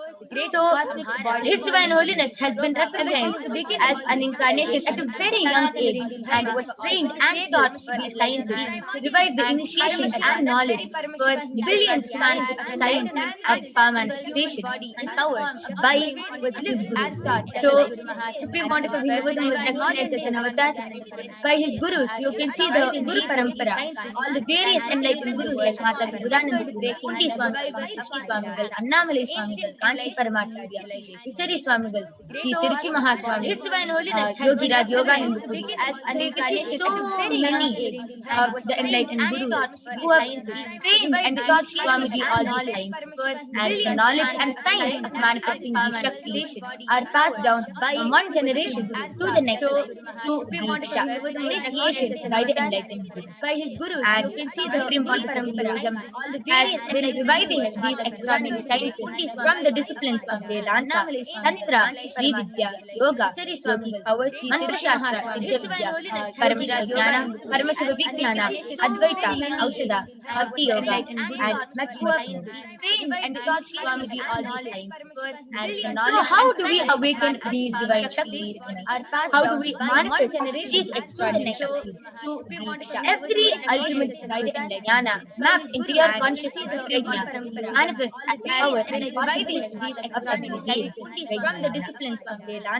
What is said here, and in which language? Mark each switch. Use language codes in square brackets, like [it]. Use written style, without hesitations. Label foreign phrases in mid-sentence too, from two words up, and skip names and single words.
[en] So, His Divine Holiness has been recognized as an incarnation at a very young age and was trained and taught these sciences to revive the initiation and knowledge for billions to manifest science of power manifestation and powers by his gurus. So, Supreme Pontiff of Hinduism was recognized as an avatar by his gurus. You can see the Guru Parampara, all the various enlightened gurus like Mata Vibudananda, Kundi Swamigal, Siki Swamigal, Annamalai Swamigal, Kanchi Paramacharya, Visari Swamigal, Sri Tiruchi Mahaswami, His Divine Holiness Yogi Raj Yoga Hindu Guru, and you can see so many of the enlightened gurus who have trained and taught Swamiji all these sciences, and the knowledge and science of manifesting these Shaktis are passed down from one generation through the next to through Diksha, initiation by the enlightened Gurus. By his Gurus, and you can see the Supreme Paramashivoham has been reviving these extraordinary sciences from the disciplines of Vedanta, Tantra, Sri Vidya, Yoga, Yogic powers, Mantra Shastra, Siddha Vidya, Paramashivoham, Paramashivoham, Advaita, Aushadha, Bhakti Yoga, and much more. And taught Swamiji all these sciences. So how do we awaken these divine Shaktis in us? How do we manifest these extraordinary Shaktis? Every ultimate jnana mapped into your consciousness prajna manifests as a power and a possibility of abilities from the disciplines of Vedanta.